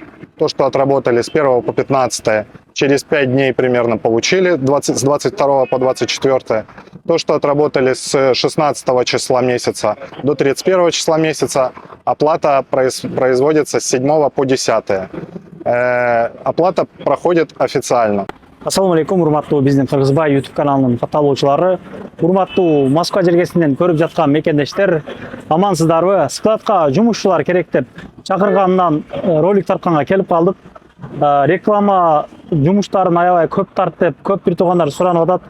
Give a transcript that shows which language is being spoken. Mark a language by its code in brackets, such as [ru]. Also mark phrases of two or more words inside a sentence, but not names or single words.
[ru] То, что отработали с 1 по 15, через 5 дней примерно получили, с 22 по 24. То, что отработали с 16 числа месяца до 31 числа месяца, оплата производится с 7 по 10. Оплата проходит официально. [ky] Ассаламу алейкум, урматтуу биздин Кыргызбай YouTube каналынын катталуучулары, урматтуу Москва жергесинен көрүп жаткан мекендештер, амансыздарбы? Складка жумушчулар керек деп чакыргандан ролик тартканга келип калдык. Реклама жумуштарын аябай көп тарт деп көп бир туугандар суранып атат.